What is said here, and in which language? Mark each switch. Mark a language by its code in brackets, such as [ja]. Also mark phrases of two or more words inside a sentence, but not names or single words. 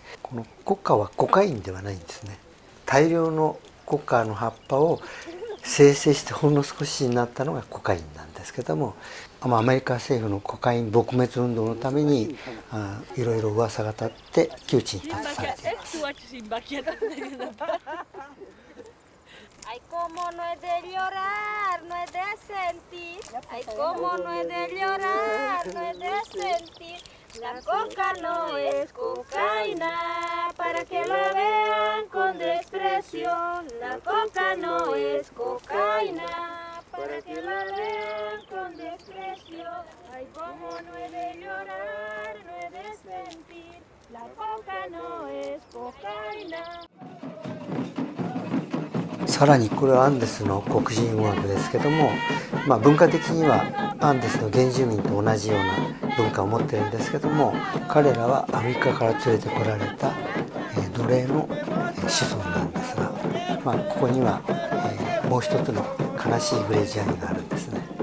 [ja] このコカはコカインではないんですね。大量のコカの葉っぱを生成してほんの少しになったのがコカインなんですけども、アメリカ政府のコカイン撲滅運動のためにいろいろ噂が立って窮地に立たされています。 [es] Ay, como no es de llorar, no es de sentir. Ay, como no es de llorar, no es de sentir. La coca no es cocaína, para que la vean con desprecio. La coca no es cocaína, para que la vean con desprecio. Ay, como no es de llorar, no es de sentir. La coca no es cocaína. [ja] さらにこれはアンデスの黒人音楽ですけども、文化的にはアンデスの原住民と同じような文化を持っているんですけども、彼らはアフリカから連れてこられた奴隷の子孫なんですが、ここにはもう一つの悲しいグレジアニがあるんですね。